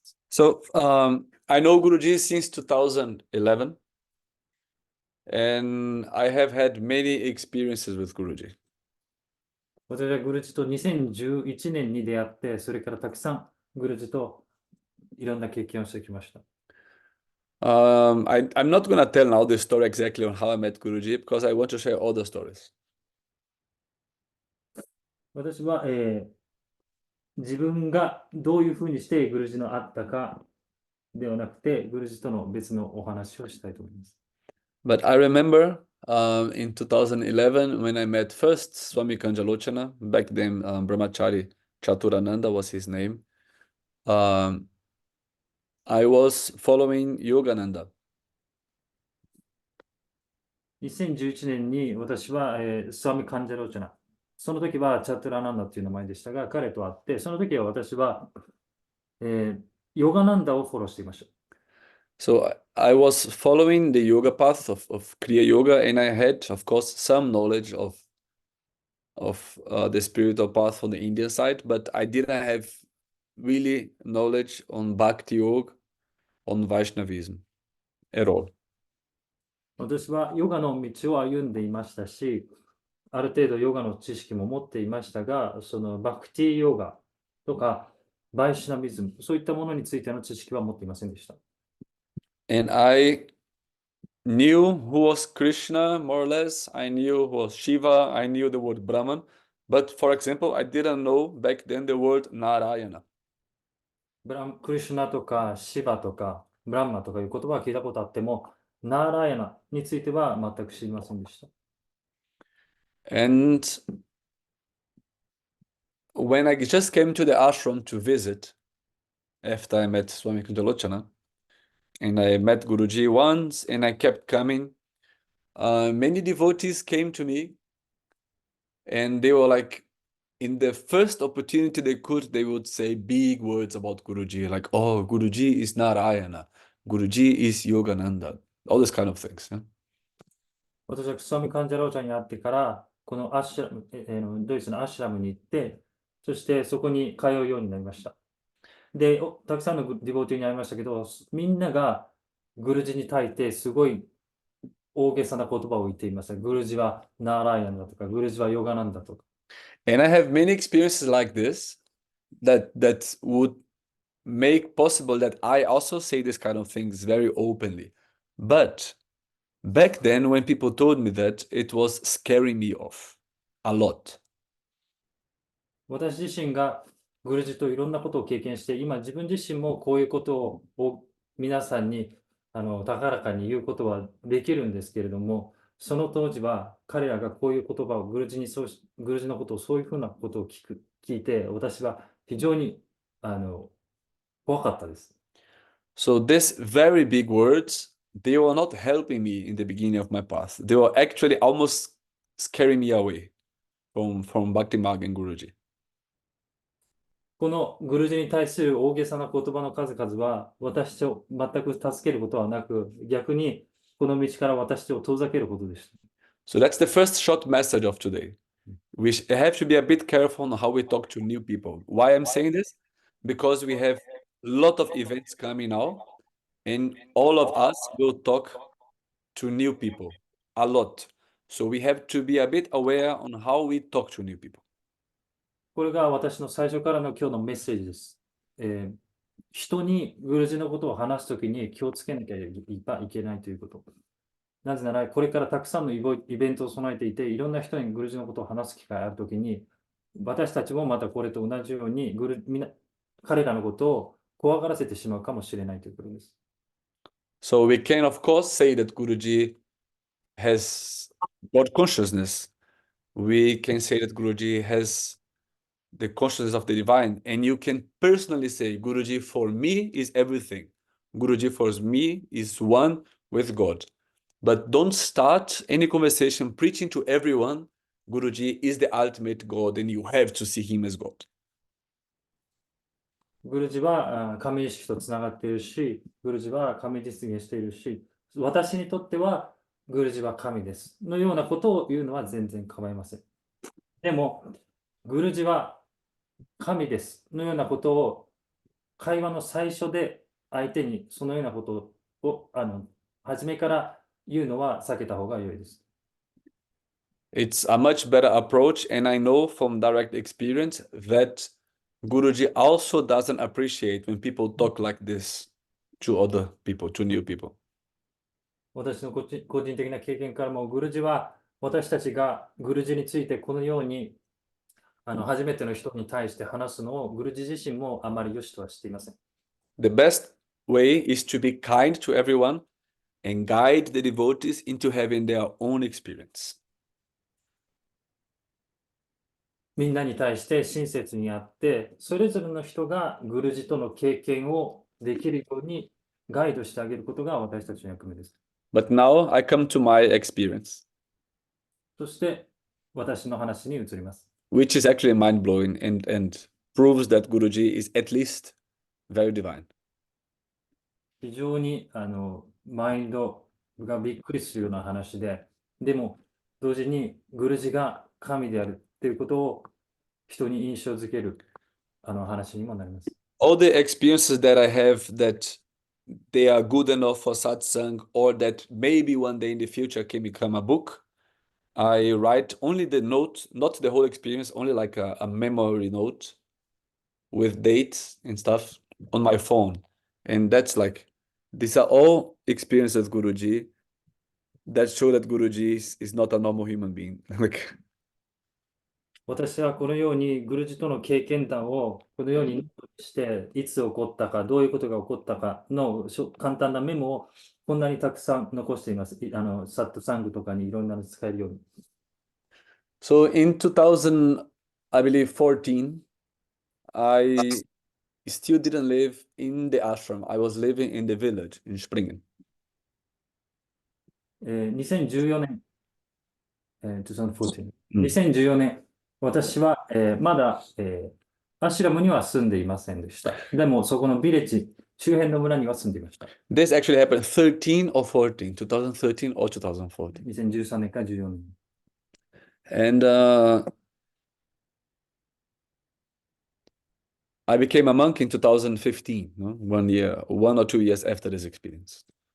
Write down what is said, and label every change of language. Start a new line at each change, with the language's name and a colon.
English: So I know Guruji since 2011, and I have had many experiences with Guruji.
Japanese: 私はグルジと2011年に出会って、それからたくさんグルジといろんな経験をしてきました。
English: I'm not going to tell now the story exactly on how I met Guruji because I want to share all the stories.
Japanese: 私は、自分がどういうふうにしてグルジの会ったかではなくて、グルジとの別のお話をしたいと思います。
English: But I remember in 2011 when I met first Swami Kanjalochana, back then Brahmachari Chaturananda was his name. I was following Yogananda.
Japanese: 2011年に私は、スワミ・カンジャローチャナ、その時はチャトゥラナンダという名前でしたが、彼と会って、その時は私は、ヨガナンダをフォローしていました。
English: So I was following the yoga path of Kriya Yoga, and I had, of course, some knowledge of the spiritual path from the Indian side, but I didn't have really knowledge on Bhakti Yoga, on Vaishnavism at all.
Japanese: 私はヨガの道を歩んでいましたし、ある程度ヨガの知識も持っていましたが、そのバクティヨガとかバイシュナビズム、そういったものについての知識は持っていませんでした。
English: And I knew who was Krishna, more or less. I knew who was Shiva. I knew the word Brahman. But for example, I didn't know back then the word Narayana.
Japanese: クリシュナとかシバとかブランマとかいう言葉は聞いたことあっても、ナーラーヤナについては全く知りませんでした。
English: And when I just came to the ashram to visit, after I met Swami Kunjalochana, and I met Guruji once, and I kept coming, many devotees came to me, and they were like, in the first opportunity they would say big words about Guruji, like, oh, Guruji is Narayana, Guruji is Yogananda, all these kind of things. Yeah?
Japanese: 私はスワミ・カンジャローチャに会ってから、このアッシュラム、ドイツのアッシュラムに行って、そしてそこに通うようになりました。で、たくさんのディボーティーに会いましたけど、みんながグルジに対してすごい大げさな言葉を言っていました。グルジはナーライアンだとか、グルジはヨガなんだとか。
English: And I have many experiences like this that would make possible that I also say this kind of things very openly. But back then, when people told me that, it was scaring me off a lot.
Japanese: 私自身がグルジといろんなことを経験して、今自分自身もこういうことを皆さんに高らかに言うことはできるんですけれども、その当時は彼らがこういう言葉をグルジのことをそういうふうなことを聞いて、私は非常に怖かったです。
English: So these very big words, they were not helping me in the beginning of my path. They were actually almost scaring me away from Bhakti Marg and Guruji.
Japanese: このグルジに対する大げさな言葉の数々は私を全く助けることはなく、逆にこの道から私を遠ざけることでした。
English: So that's the first short message of today. We have to be a bit careful on how we talk to new people. Why I'm saying this? Because we have a lot of events coming now, and all of us will talk to new people a lot. So we have to be a bit aware on how we talk to new people.
Japanese: これが私の最初からの今日のメッセージです。人にグルジのことを話すときに気をつけなきゃいけないということ。なぜなら、これからたくさんのイベントを備えていて、いろんな人にグルジのことを話す機会があるときに、私たちもまたこれと同じように彼らのことを怖がらせてしまうかもしれないということです。
English: So we can, of course, say that Guruji has God consciousness. We can say that Guruji has the consciousness of the divine, and you can personally say, Guruji for me is everything. Guruji for me is one with God. But don't start any conversation preaching to everyone, Guruji is the ultimate God and you have to see him as God.
Japanese: グルジは神意識とつながっているし、グルジは神実現しているし、私にとってはグルジは神ですのようなことを言うのは全然構いません。でも、グルジは神ですのようなことを会話の最初で相手にそのようなことを初めから言うのは避けた方が良いです。
English: It's a much better approach, and I know from direct experience that Guruji also doesn't appreciate when people talk like this to other people, to new people.
Japanese: 私の個人的な経験からも、グルジは私たちがグルジについてこのように初めての人に対して話すのをグルジ自身もあまり良しとはしていません。
English: The best way is to be kind to everyone and guide the devotees into having their own experience.
Japanese: みんなに対して親切にあって、それぞれの人がグルジとの経験をできるようにガイドしてあげることが私たちの役目です。
English: But now I come to my experience,
Japanese: そして私の話に移ります。
English: which is actually mind-blowing and proves that Guruji is at least very divine.
Japanese: 非常にマインドがびっくりするような話で、でも同時にグルジが神であるということを人に印象づける話にもなります。
English: All the experiences that I have that they are good enough for satsang or that maybe one day in the future can become a book, I write only the note, not the whole experience, only like a memory note with dates and stuff on my phone. And that's like, these are all experiences with Guruji that show that Guruji is not a normal human being. Like,
Japanese: 私はこのようにグルジとの経験談をこのようにノートにして、いつ起こったか、どういうことが起こったかの簡単なメモをこんなにたくさん残しています。サットサングとかにいろんなの使えるように。
English: so in 2000, I believe 14, I still didn't live in the ashram. I was living in the village in Springen.
Japanese: 2014年、2014, うん 2014年、私は、まだ、アシュラムには住んでいませんでした。でも、そこのビレッジ、周辺の村には住んでいました。
English: This actually happened 13 or 14, 2013 or 2014.
Japanese: 2013年から14年。
English: And I became a monk in 2015, no? 1 or 2 years after this experience.